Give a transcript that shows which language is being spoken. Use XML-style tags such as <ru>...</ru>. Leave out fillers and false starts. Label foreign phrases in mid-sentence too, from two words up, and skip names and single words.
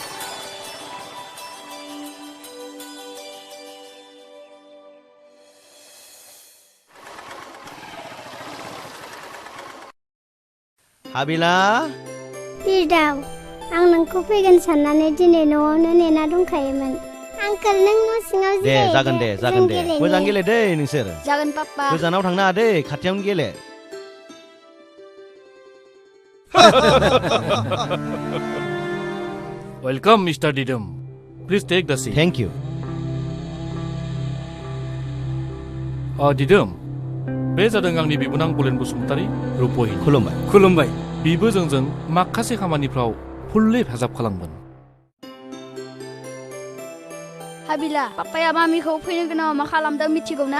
<brx>हाबिला बिरदाव आं नोंखौ फैगोन साननानै दिनै न'आवनो नेना दंखायोमोन आंकोल नों न' सिङाव दे जिरायदो, जागोन दे जों गेलेनि। मोजां गेले दै नोंसोर जागोन पापा गोजानाव थांनो नाङा दै खाथियावनो गेले</brx> <en>Welcome, Mr. Didum. Please take the seat. thank you</en> <brx>Didum, बे जादों आंनि बिबोनां बलेन बसुमतारी रुपहिनी। खुलुमबाय खुलुमबाय बिबो जोंजों माखासे खामानिफ्राव फुल्लि हेफाजाब खालामगोन। हाबिला पापाया मामिखौ फैनो गोनाङाव मा खालामदों मिथिगौ ना</brx>